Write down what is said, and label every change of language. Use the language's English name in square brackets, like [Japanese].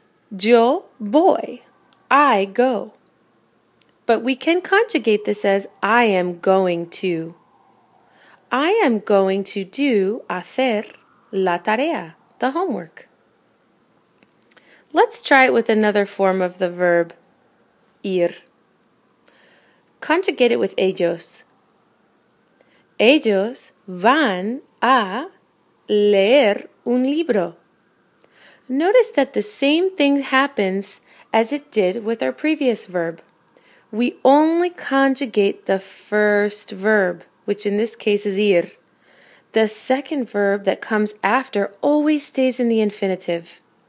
[Spanish] Yo voy, [English] I go. But we can conjugate this as I am going to. I am going to do [Spanish] hacer la tarea, [English] the homework. Let's try it with another form of the verb ir. Conjugate it with ellos. [Spanish] Ellos van a leer un libro. [English] Notice that the same thing happens as it did with our previous verb. We only conjugate the first verb, which in this case is ir. The second verb that comes after always stays in the infinitive.